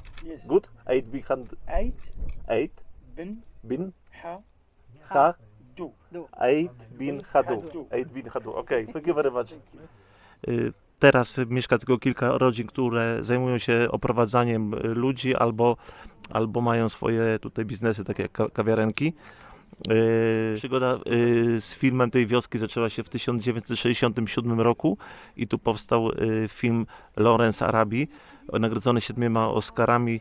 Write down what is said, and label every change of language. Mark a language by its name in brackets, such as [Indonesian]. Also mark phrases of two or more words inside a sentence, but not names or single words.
[English] Yes. Good? Eight bin had... Eight bin ha... Eight bin haddu. Eight bin haddu. [Polish] Okej, [English] thank you very much. [Polish] Teraz mieszka tylko kilka rodzin, które zajmują się oprowadzaniem ludzi albo mają swoje tutaj biznesy, takie jak kawiarenki. Przygoda z filmem tej wioski zaczęła się w 1967 roku i tu powstał film Lawrence Arabi, nagrodzony 7 Oscarami.